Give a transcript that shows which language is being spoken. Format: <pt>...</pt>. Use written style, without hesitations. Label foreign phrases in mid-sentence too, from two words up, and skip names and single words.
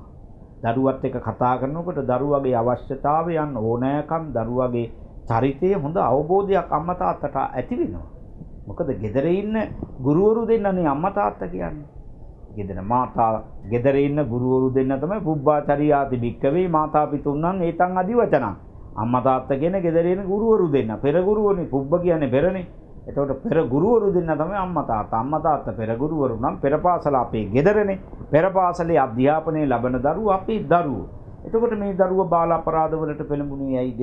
<si>දරුවත් එක්ක කතා කරනකොට දරුවගේ අවශ්‍යතාවයන් ඕනෑකම් දරුවගේ චරිතය හොඳ අවබෝධයක් අම්මා තාත්තට ඇති වෙනවා. මොකද ගෙදර ඉන්න ගුරුවරු දෙන්නනේ අම්මා තාත්තා කියන්නේ. ගෙදර ඉන්න ගුරුවරු දෙන්න තමයි</si> <pi>පුබ්බාචරියාති භික්කවේ මාතා පිතුන්නම් ඒතං අදි වචනං.</pi> <si>අම්මා තාත්තා කියන්නේ ගෙදර ඉන්න ගුරුවරු දෙන්න. පෙර ගුරුවරුනේ පුබ්බ කියන්නේ පෙරනේ. එතකොට පෙර ගුරුවරු දෙන්න තමයි අම්මා තාත්තා. අම්මා තාත්තා පෙර ගුරුවරු නම් පෙර පාසල අපේ ගෙදරනේ. පෙර පාසලේ අධ්‍යාපනය ලබන දරුවෝ අපේ දරුවෝ. එතකොට මේ දරුවා බාල අපරාධ වලට පෙළඹුණේ ඇයි?</si>